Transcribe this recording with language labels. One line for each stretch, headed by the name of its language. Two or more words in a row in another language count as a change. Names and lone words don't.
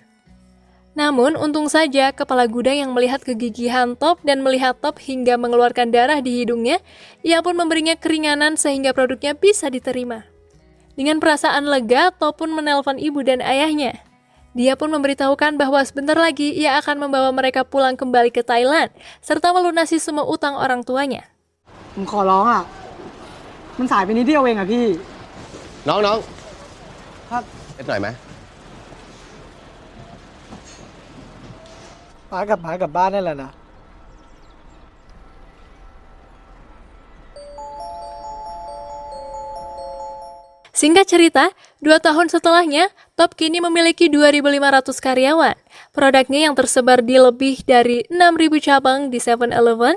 Indonesian: Namun, untung saja kepala gudang yang melihat kegigihan Top dan melihat Top hingga mengeluarkan darah di hidungnya, ia pun memberinya keringanan sehingga produknya bisa diterima. Dengan perasaan lega, Top pun menelpon ibu dan ayahnya. Dia pun memberitahukan bahwa sebentar lagi ia akan membawa mereka pulang kembali ke Thailand, serta melunasi semua utang orang tuanya.
Thai: ผมขอร้องอ่ะ มันสายไปนิดเดียวเองอ่ะพี่ น้อง ครับ เอ็ดหน่อยไหม ป้ากลับบ้านนั่นแหละนะ
Indonesian: Singkat cerita, 2 tahun setelahnya, Top kini memiliki 2.500 karyawan. Produknya yang tersebar di lebih dari 6.000 cabang di 7-Eleven.